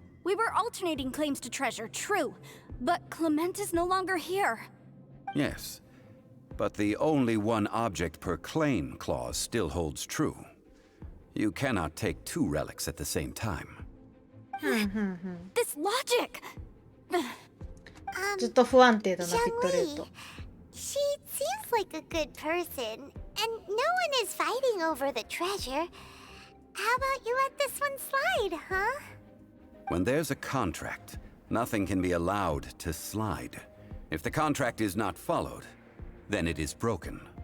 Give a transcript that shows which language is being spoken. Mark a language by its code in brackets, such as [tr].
[en] We were alternating claims to treasure, true. But Clement is no longer here. Yes, but the only one object per claim clause still holds true. You cannot take two relics at the same time. This logic! [ja] ずっと不安定だな、ピットレート。 [en] She seems like a good person, and no one is fighting over the treasure. How about you let this one slide, huh? When there's a contract, nothing can be allowed to slide. If the contract is not followed, then it is broken.